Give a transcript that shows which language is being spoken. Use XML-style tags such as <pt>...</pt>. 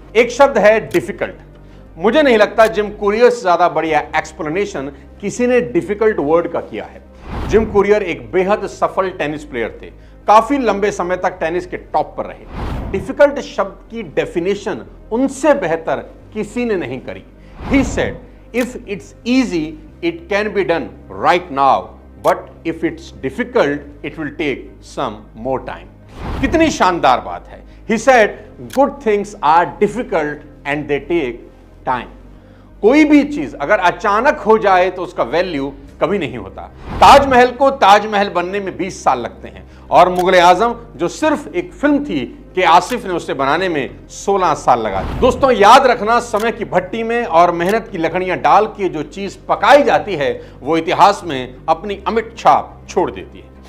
<hi>एक शब्द है डिफिकल्ट। मुझे नहीं लगता जिम कुरियर से ज्यादा बढ़िया एक्सप्लेनेशन किसी ने डिफिकल्ट वर्ड का किया है। जिम कुरियर एक बेहद सफल टेनिस प्लेयर थे, काफी लंबे समय तक टेनिस के टॉप पर रहे। डिफिकल्ट शब्द की डेफिनेशन उनसे बेहतर किसी ने नहीं करी।</hi> <en>He said, if it's easy, it can be done right now, but if it's difficult, it will take some more time.</en> <hi>कितनी शानदार बात है।</hi> <en>He said, good things are difficult and they take time.</en> <hi>कोई भी चीज अगर अचानक हो जाए तो उसका वैल्यू कभी नहीं होता। ताजमहल को ताजमहल बनने में 20 साल लगते हैं और मुगल आजम जो सिर्फ एक फिल्म थी कि आसिफ ने उसे बनाने में 16 साल लगा दिए। दोस्तों, याद रखना, समय की भट्टी में और मेहनत की लकड़ियां डाल के जो चीज पकाई जाती है वो इतिहास में अपनी अमिट छाप छोड़ देती है।</hi>